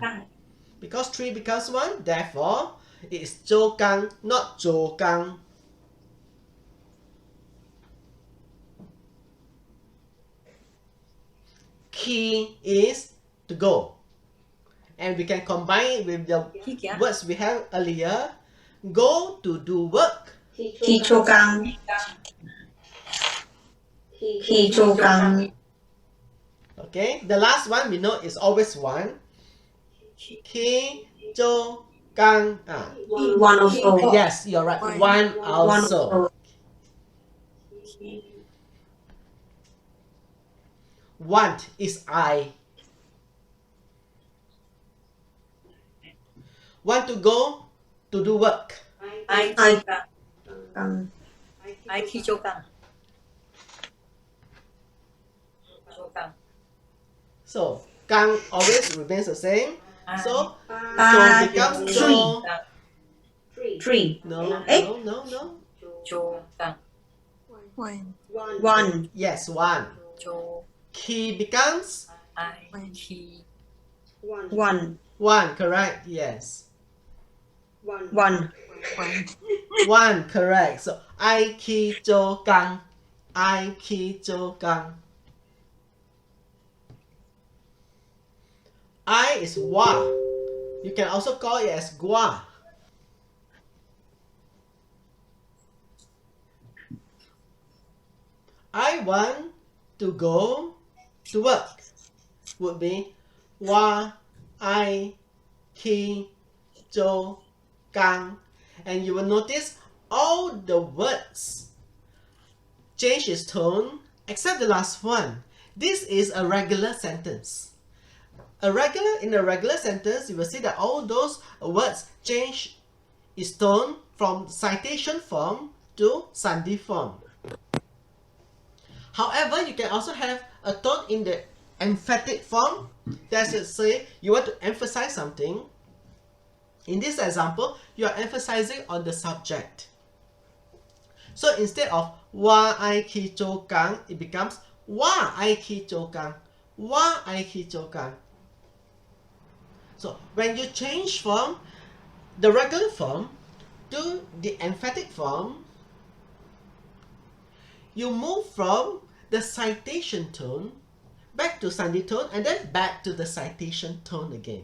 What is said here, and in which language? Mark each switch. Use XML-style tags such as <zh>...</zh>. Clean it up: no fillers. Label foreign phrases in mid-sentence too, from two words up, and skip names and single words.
<en>Because 3 becomes 1, therefore, it is</en> <nan>zhou gang,</nan> <en>not</en> <nan>zhou gang.</nan> <en>Key is to go. And we can combine it with the words we have earlier. Go to do work.</en> <nan>Ki cho kang. Ki cho kang.</nan> <en>Okay, the last one we know is always 1.</en> <nan>Ki zhou gang.</nan> <en>1 also. Yes, you're right. 1 also. Want is I. Want to go to do work. I</en> <nan>Kang. ki chu gang. Chu gang.</nan> <en>So, gang always remains the same. So, Uh, becomes 3. no. 3. No, Eh? no.</en> <nan>Chu gang.</nan> <en>1. Yes, 1.</en> <nan>Chu.</nan> <en>Key becomes</en> <nan>I ki.</nan> <en>1. 1, correct? Yes. 1. 1, correct. So,</en> <nan>I ki zhou gang. I ki zhou gang.</nan> <en>I is</en> <nan>wa.</nan> <en>You can also call it as gua. I want to go to work would be</en> <nan>wa I ki zhou gang.</nan> <en>And you will notice all the words change its tone except the last one. This is a regular sentence. In a regular sentence, you will see that all those words change is turned from citation form to Sandhi form. However, you can also have a tone in the emphatic form. That's to say, you want to emphasize something. In this example, you are emphasizing on the subject. So instead of</en> <nan>wa ai ki chou kang,</nan> <en>it becomes</en> <nan>wa ai ki chou kang, wa ai ki chou kang.</nan> <en>So when you change from the regular form to the emphatic form, you move from the citation tone back to Sandhi tone and then back to the citation tone again.</en>